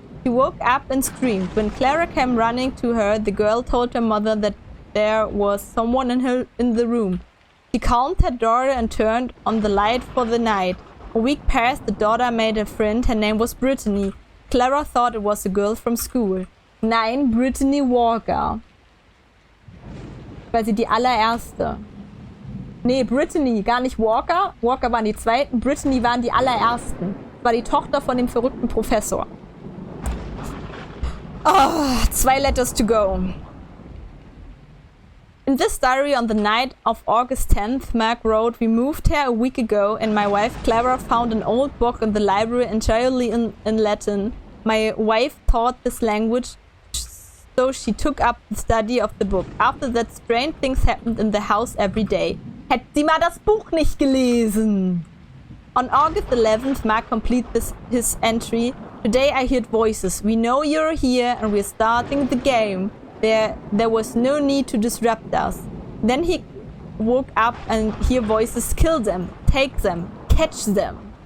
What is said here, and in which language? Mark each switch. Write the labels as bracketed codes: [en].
[en] She woke up and screamed. When Clara came running to her, the girl told her mother that there was someone in the room. She calmed her daughter and turned on the light for the night. A week passed, the daughter made a friend. Her name was Brittany. Clara thought it was a girl from school. [de] Nein, Brittany Walker. Weil sie die allererste. Nee, Brittany, gar nicht Walker. Walker waren die zweiten, Brittany waren die allerersten. War die Tochter von dem verrückten Professor. [en] Oh, 2 letters to go. In this diary on the night of August 10th, Mark wrote, "We moved here a week ago and my wife Clara found an old book in the library entirely in Latin. My wife taught this language, so she took up the study of the book. After that, strange things happened in the house every day." [de] Hätte sie mal das Buch nicht gelesen. [en] On August 11th, Mark completed his entry. "Today I heard voices. We know you're here and we're starting the game. There was no need to disrupt us." Then he woke up and hear voices. "Kill them, take them, catch them."